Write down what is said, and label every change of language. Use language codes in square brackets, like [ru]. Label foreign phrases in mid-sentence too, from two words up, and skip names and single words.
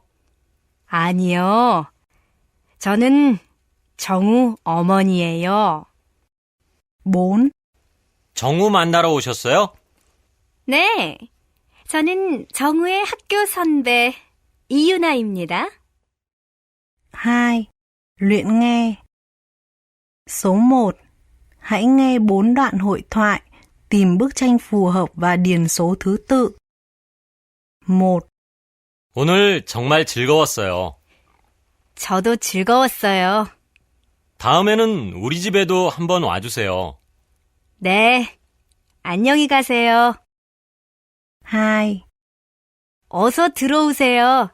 [ko] 아니요. 저는 정우 어머니예요. 4. 정우 만나러 오셨어요? 네. 저는 정우의 학교 선배 이유나입니다. 2. [vi] Luyện nghe. Số 1. Hãy nghe 4 đoạn hội thoại, tìm bức tranh phù hợp và điền số thứ tự. 1. [ko] 오늘 정말 즐거웠어요. 저도 즐거웠어요. 다음에는 우리 집에도 한번 와주세요. 네. 안녕히 가세요. 2. 어서 들어오세요.